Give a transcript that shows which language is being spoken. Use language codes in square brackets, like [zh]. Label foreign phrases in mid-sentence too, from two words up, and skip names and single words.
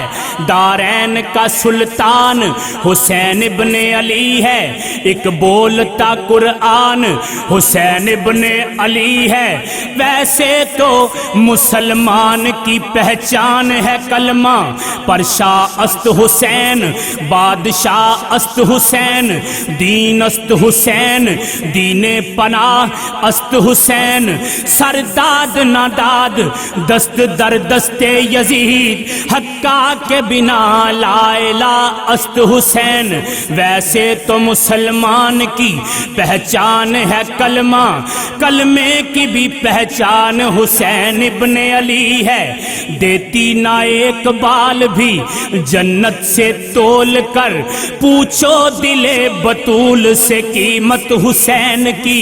[ur] دارین کا سلطان حسین ابن علی ہے، ایک بولتا قرآن حسین ابن علی ہے۔ ویسے تو مسلمان کی پہچان ہے کلمہ، پر [fa] شاہ است حسین، بادشاہ است حسین، دین است حسین، دین پناہ است حسین۔ سرداد ناداد دست در دست یزید، حقا کے بنا لا الہ است حسین۔ [ur] ویسے تو مسلمان کی پہچان ہے کلمہ، کلمے کی بھی پہچان حسین ابن علی ہے۔ دیتی نہ ایک بال بھی جنت سے تول کر، پوچھو دل بطول سے قیمت حسین کی۔